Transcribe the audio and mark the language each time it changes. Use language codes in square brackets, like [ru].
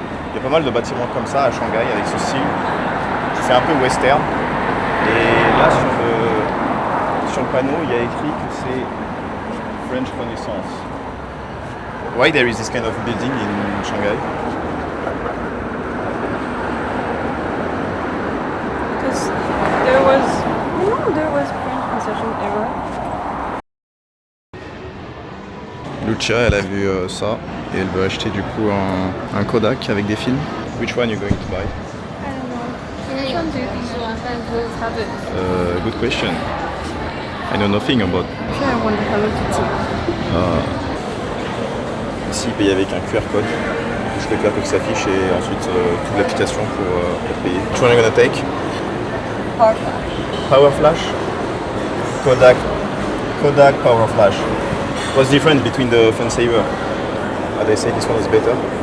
[fr] Il y a pas mal de bâtiments comme ça à Shanghai avec ce style. C'est un peu western. Et là sur le panneau il y a écrit que c'est French Renaissance. [en] Why there is this kind of building in Shanghai? Because there was French concession era. [fr] Lucia, elle a vu ça et elle veut acheter du coup un Kodak avec des films. [en] Which one you going to buy? I don't know. Which one do you think you want? Have it. Good question. I know nothing about. Actually, I want the Hello Kitty. [fr] Ici, payer avec un QR code. Je le QR code qui s'affiche et ensuite toute l'application pour payer. [en] Which one are you gonna take? Power Power Flash. Kodak Power Flash. What's the difference between the Fun Saver? They say this one is better.